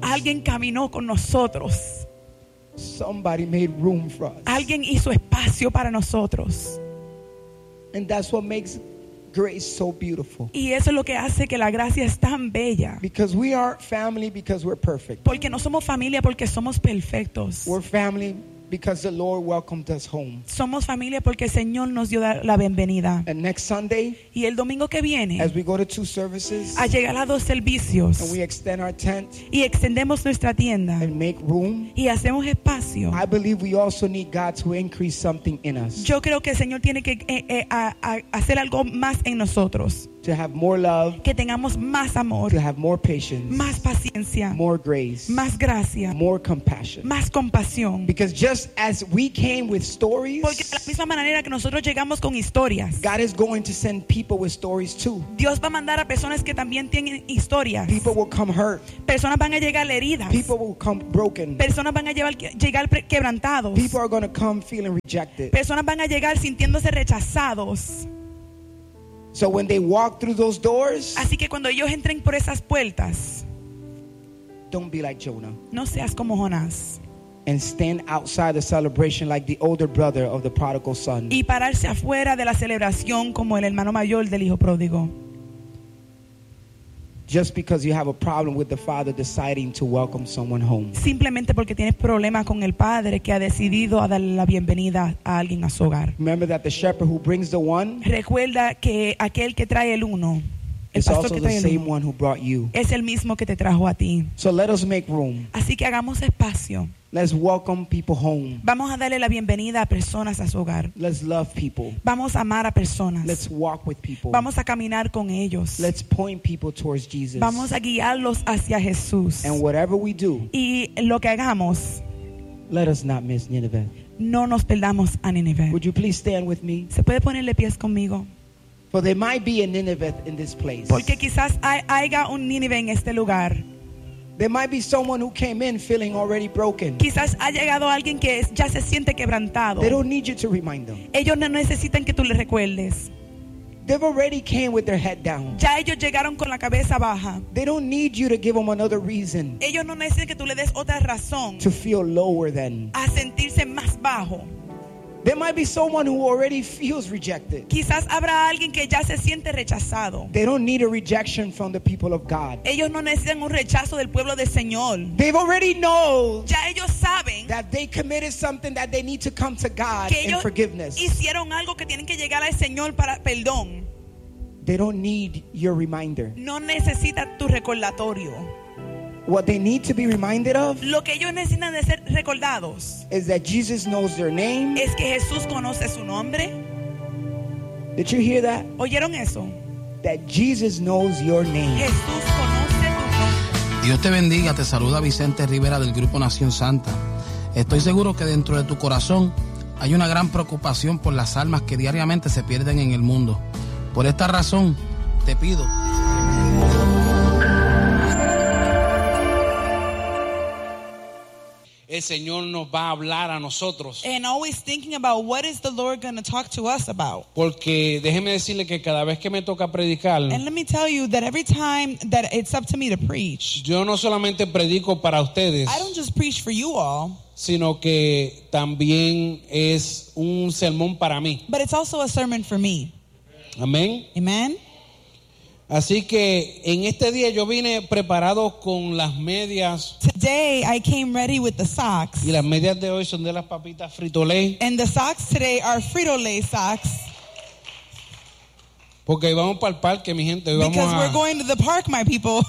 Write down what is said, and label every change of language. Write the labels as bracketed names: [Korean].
[Spanish] Alguien caminó con nosotros. [English] Somebody made room for us. [Spanish] Alguien hizo espacio para nosotros. [English] And that's what makes grace so beautiful. [Spanish] Y eso es lo que hace que la gracia es tan bella. [English] Because we are family because we're perfect. [Spanish] Porque no somos familia porque somos perfectos. [English] We're family because the Lord welcomed us home. [Spanish] Somos familia porque el Señor nos dio la bienvenida. [English] And next Sunday, [Spanish] y el domingo que viene, [English] as we go to two services, [Spanish] a llegar a dos servicios, [English] and we extend our tent, [Spanish] y extendemos nuestra tienda, [English] and make room, [Spanish] y hacemos espacio, [English] I believe we also need God to increase something in us. [Spanish] Yo creo que el Señor tiene que hacer algo más en nosotros. [English] To have more love. [Spanish] Que tengamos más amor. [English] To have more patience. [Spanish] Más paciencia. [English] More grace. [Spanish] Más gracia. [English] More compassion. [Spanish] Más compasión. [English] Because just as we came with stories. [Spanish] Porque de la misma manera que nosotros llegamos con historias. [English] God is going to send people with stories too. [Spanish] Dios va a mandar a personas que también tienen historias. [English] People will come hurt. [Spanish] Personas van a llegar heridas. [English] People will come broken. [Spanish] Personas van a llegar quebrantados. [English] People are going to come feeling rejected. [Spanish] Personas van a llegar sintiéndose rechazados. [English] So when they walk through those doors, [Spanish] así que cuando ellos entren por esas puertas, [English] don't be like Jonah. [Spanish] No seas como Jonás. [English] And stand outside the celebration like the older brother of the prodigal son. [Spanish] Y pararse afuera de la celebración como el hermano mayor del hijo pródigo. [English] Just because you have a problem with the father deciding to welcome someone home. [Spanish] Simplemente porque tienes problemas con el padre que ha decidido a darle la bienvenida a alguien a su hogar. [English] Remember that the shepherd who brings the one. [Spanish] Recuerda que aquel que trae el uno. [English] It's also the same one who brought you. [Spanish] Es el mismo que te trajo a ti. [English] So let us make room. [Spanish] Así que hagamos espacio. [English] Let's welcome people home. [Spanish] Vamos a darle la bienvenida a personas a su hogar. [English] Let's love people. [Spanish] Vamos a amar a personas. [English] Let's walk with people. [Spanish] Vamos a caminar con ellos. [English] Let's point people towards Jesus. [Spanish] Vamos a guiarlos hacia Jesús. [English] And whatever we do, [Spanish] y lo que hagamos, [English] let us not miss Nineveh. [Spanish] No nos perdamos a Nineveh. [English] Would you please stand with me? [Spanish] ¿Se puede ponerle pies conmigo? [English] For there might be a Nineveh in this place. [Spanish] Porque quizás haya un Nineveh en este lugar. [English] There might be someone who came in feeling already broken. [Spanish] Quizás ha llegado alguien que ya se siente quebrantado. [English] They don't need you to remind them. [Spanish] Ellos no necesitan que tú les recuerdes. [English] They've already came with their head down. [Spanish] Ya ellos llegaron con la cabeza baja. [English] They don't need you to give them another reason. [Spanish] Ellos no necesitan que tú les des otra razón. [English] To feel lower than. [Spanish] A sentirse más bajo. [English] There might be someone who already feels rejected. [Spanish] Quizás habrá alguien que ya se siente rechazado. [English] They don't need a rejection from the people of God. [Spanish] Ellos no necesitan un rechazo del pueblo del Señor. [English] They've already know. [Spanish] Ya ellos saben [English] that they committed something that they need to come to God [Spanish] que ellos [English] in forgiveness. [Spanish] Hicieron algo que tienen que llegar al Señor para perdón. [English] They don't need your reminder. [Spanish] No necesita tu recordatorio. [English] What they need to be reminded of, [Spanish] lo que ellos necesitan de ser recordados, [English] is that Jesus knows their name. [Spanish] Es que Jesús conoce su nombre. [English] Did you hear that? [Spanish] ¿Oyeron eso? [English] That Jesus knows your name. [Spanish] Jesús conoce tu nombre. Dios te bendiga, te saluda Vicente Rivera del Grupo Nación Santa. Estoy seguro que dentro de tu corazón hay una gran preocupación por las almas que diariamente se pierden en el mundo. Por esta razón, te pido. El Señor nos va a hablar a nosotros. [English] And always thinking about what is the Lord going to talk to us about. [Spanish] Porque déjeme decirle que cada vez que me toca predicar. [English] And let me tell you that every time that it's up to me to preach. [Spanish] Yo no solamente predico para ustedes. [English] I don't just preach for you all. [Spanish] Sino que también es un sermón para mí. [English] But it's also a sermon for me. [Spanish] Amén. [English] Amen. [Spanish] Así que en este día yo vine preparado con las medias. [English] Today I came ready with the socks. [Spanish] Y las medias de hoy son de las papitas Frito-Lay. [English] And the socks today are Frito-Lay socks. [Spanish] Porque vamos para el parque, mi gente. [English] Because we're going to the park, my people.